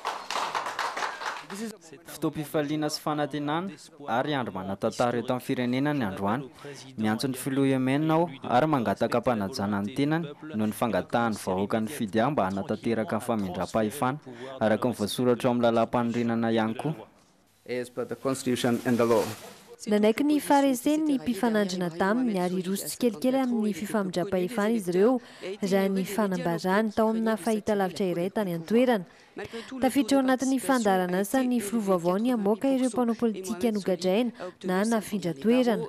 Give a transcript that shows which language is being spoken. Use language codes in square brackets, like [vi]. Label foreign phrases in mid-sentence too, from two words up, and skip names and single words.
[mg] Fotoam-pifaliana sy fanantenana ary andro manan-tantara eto amin'ny firenena ny androany. Miantso ny filoha Yemen ao ary mangataka mpanajana ny tenany noho ny fangatahany vahoaka ny fidia mba hanatanteraka ny famindram-pahefana araka ny voasoratra ao amin'ny lalam-panorenana ihany koa. [en] As per the constitution and the law. [mg] Nanaiky ny fahareseny ny mpifanandrana taminy ary roso tsikelikely amin'ny fifamindram-pahefana izy ireo raha ny fanambarany tao amina fahitalavitra iray tany an-toerana. Tafiditra ao anatin'ny fandarana asa ny filoha vaovao ny hamoaka ireo mpanao politika nogadraina na nafindra toerana.